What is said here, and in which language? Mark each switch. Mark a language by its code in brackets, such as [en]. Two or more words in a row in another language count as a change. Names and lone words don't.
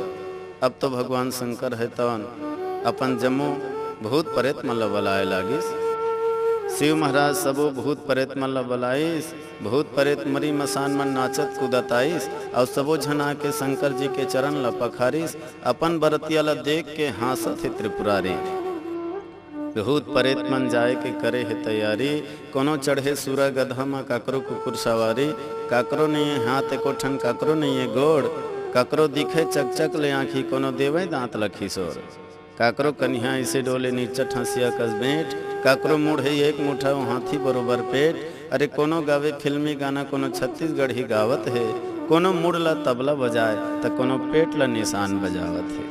[hne] अब तो भगवान शंकर है तवन अपन जम्मू भूत प्रेत मन ल बलाए लागिस, शिव महाराज सबो भूत प्रेत मन ल बलाइस, भूत प्रेत मरी मसान मन नाचत कूदत आइस, और सबो झना के शंकर जी के चरण ल पखारिस, अपन बरतिया ल देख के हासत है त्रिपुरारी। भूत प्रेत मन जाए के करे है तैयारी, कोनो चढ़े सूरा गधा में काकरो कुकुर सवारी, काकरो नहीं है हाथ एको ठन काकरो नहीं है गोड़, काकरो दिखे चकचक ले आँखी कोनो देवे दांत लखी सोर, काकरो कन्या ऐसे डोले नीचट हंसिया कस बेट, काकरो मुड़ है एक मुठा हाथी बरोबर पेट। अरे कोनो गावे फिल्मी गाना कोनो छत्तीसगढ़ी गावत है, कोनो मुड़ ला तबला बजाए तो कोनो पेट ला निशान बजावत है।